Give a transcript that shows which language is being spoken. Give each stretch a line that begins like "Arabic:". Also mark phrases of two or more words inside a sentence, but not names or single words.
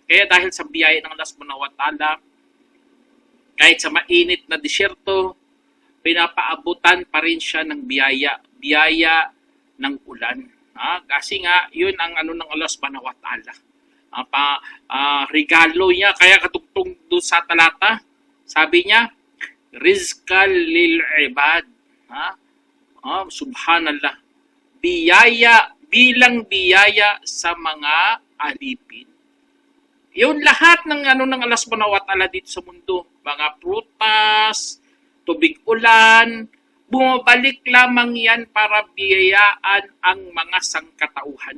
Filipino: Kaya dahil sa biyaya ng Allah
Arabic: سبحانه وتعالى,
Filipino: kahit sa mainit na disyerto, pinapaabutan pa rin siya ng biyaya ng ulan. Kasi nga, yun ang ng Allah
Arabic: سبحانه وتعالى.
Filipino: Regalo niya, kaya katugtong doon sa talata, sabi niya,
Arabic: رزقا للعباد.
Filipino: Subhanallah. Bilang biyaya sa mga alipin. Yun lahat ng ng Allah
Arabic: سبحانه وتعالى
Filipino: dito sa mundo, mga prutas, tubig ulan, bumabalik lamang yan para biyayaan ang mga sangkatauhan.